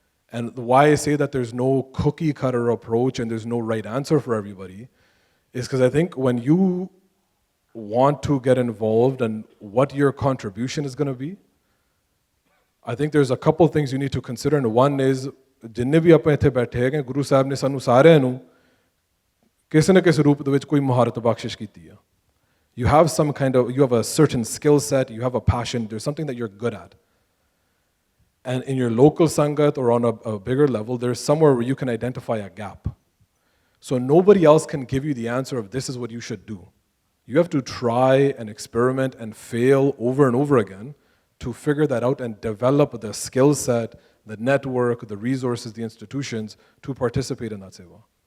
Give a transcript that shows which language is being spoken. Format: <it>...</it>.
<en>And why I say that there's no cookie cutter approach and there's no right answer for everybody is because I think when you want to get involved and what your contribution is going to be, I think there's a couple of things you need to consider. And one is,</en> <pa>जिन्ने भी आप इत्थे बैठे हैं, गुरु साहब ने सानू सारिਆਂ ਨੂੰ ਕਿਸੇ ਨਾ ਕਿਸੇ ਰੂਪ ਦੇ ਵਿੱਚ ਕੋਈ ਮਹਾਰਤ ਬਖਸ਼ਿਸ਼ ਕੀਤੀ ਹੈ.</pa> <en>You have a certain skill set, you have a passion, there's something that you're good at. And in your local Sangat or on a bigger level, there's somewhere where you can identify a gap. So nobody else can give you the answer of this is what you should do. You have to try and experiment and fail over and over again to figure that out and develop the skill set, the network, the resources, the institutions to participate in that seva.</en>